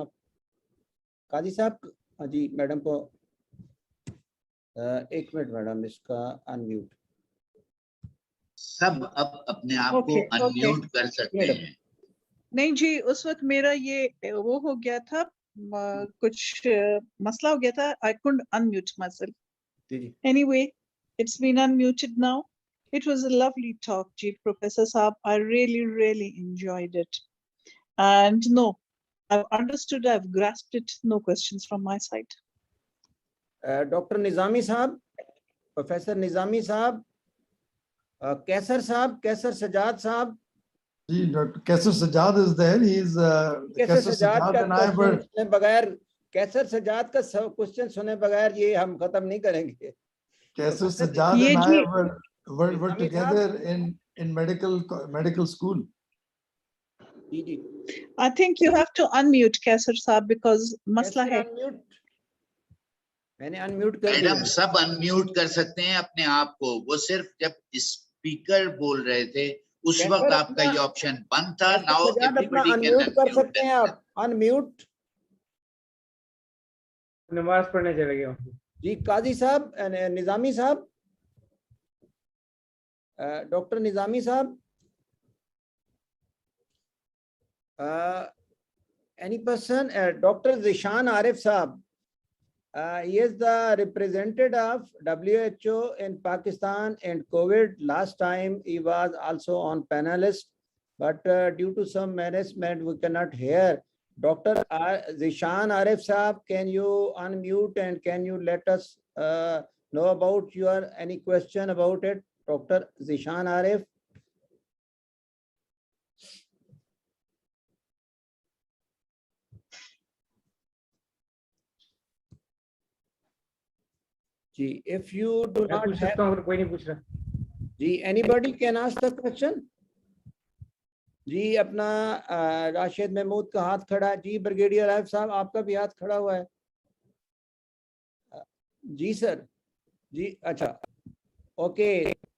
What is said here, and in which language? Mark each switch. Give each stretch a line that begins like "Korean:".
Hindi: आप काजी साहब, हाँ जी मैडम को एक मिनट मैडम, इसका अनम्यूट। सब अब अपने आप को अनम्यूट कर सकते हैं। नहीं जी, उस वक्त मेरा ये वो हो गया था, कुछ मसला हो गया था,
English: I couldn't unmute myself. Anyway, it's been unmuted now. It was a lovely talk, Ji Professor Saab. I really enjoyed it. And no, I've understood, I've grasped it. No questions from my side. Dr. Nizami Saab, Professor Nizami Saab, Kaisar Saab, Kaisar Sajjad Saab. Dr. Kaisar Sajjad is there. He is Kaisar Sajjad and I were बगैर Kaisar Sajjad का question सुने बगैर ये हम खत्म नहीं करेंगे। Kaisar Sajjad and I were together in medical school. I think you have to unmute Kaisar Saab because
Hindi: masla hai. मैंने अनम्यूट कर दिया। मैडम सब अनम्यूट कर सकते हैं अपने आप को, वो सिर्फ जब स्पीकर बोल रहे थे उस वक्त आपका ये ऑप्शन बंद था।
English: now everybody can
Hindi: अनम्यूट कर सकते हैं आप, अनम्यूट। नमाज पढ़ने चले गए जी काजी साहब, निजामी साहब, डॉक्टर निजामी साहब,
English: any person,
Hindi: Dr.
English: Zishan Arif Saab, he is the representative of WHO in Pakistan and COVID. Last time he was also on Panelist, but due to some management we cannot hear. Dr. Zishan Arif Saab, can you unmute and can you let us know about your any question about it? Dr. Zishan Arif. Ji, if you do not have,
Hindi: कोई नहीं पूछ रहा।
English: जी anybody can ask the question.
Hindi: जी अपना राशिद महमूद का हाथ खड़ा है। जी brigadier Arif साहब आपका भी हाथ खड़ा हुआ है। जी सर, जी अच्छा, okay.